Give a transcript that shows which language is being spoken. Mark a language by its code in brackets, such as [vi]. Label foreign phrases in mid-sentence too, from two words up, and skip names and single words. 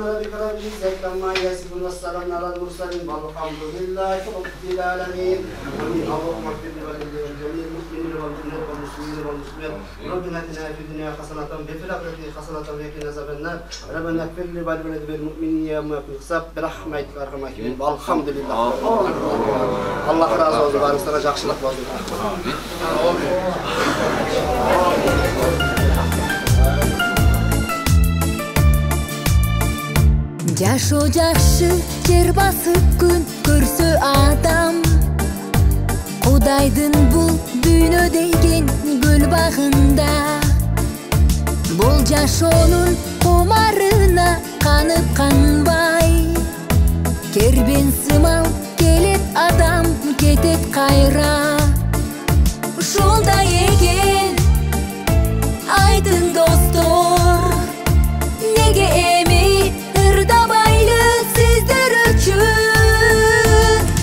[ar] ربك رب العزة عما يصفون والسلام على المرسلين والحمد لله رب العالمين اللهم اغفر لجميع المسلمين والمؤمنين والمسلمين والمسلمات ربنا اتنا في الدنيا حسنة وفي الآخرة حسنة وقنا عذاب النار ربنا اغفر لوالدينا والمؤمنين يوم يقوم الحساب برحمتك يا ارحم الراحمين والحمد لله الله [tr] razı olsun barınızlara [kk] жақсылық болсын [ky] Жашоо жакшы жер басып күн көрсө адам Кудайдын бул дүйнө деген гүл багында Бул жашоонун кумарына канып канбай Кербен сымал келет адам кетет кайра Ушундай экен айтын достор Неге эми ырдабайлы сиздер үчүн